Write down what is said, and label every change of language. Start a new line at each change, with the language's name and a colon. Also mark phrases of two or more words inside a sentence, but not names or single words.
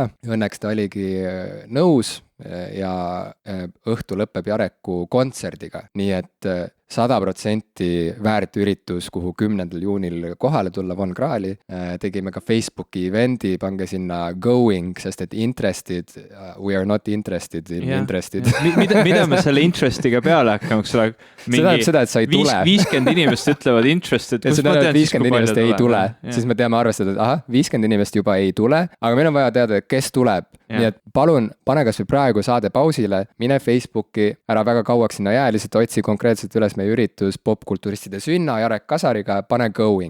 Estonian: Õnneks ta oligi nõus ja õhtu lõpeb Jareku kontserdiga, nii et 100% väärt üritus, kuhu 10. juunil kohale tulla Von Krahli. Tegime ka Facebooki evendi, pange sinna going, sest et
English: interested, we are not interested in interested.
Estonian: Mida me selle interestiga peale hakkame? See tähendab seda, et sa ei tule. 50 inimest ütlevad interested. Ja see tähendab, et 50 inimest ei tule. Siis me teame arvestada, et 50 inimest juba ei tule, aga meil on vaja teada, kes tuleb. Nii et palun, pane kas või praegu saade pausile, mine Facebooki, ära väga kauaks sinna jää, lihtsalt otsi konkreetselt üles meie üritus popkulturistide sünna Jarek Kasariga, pane going.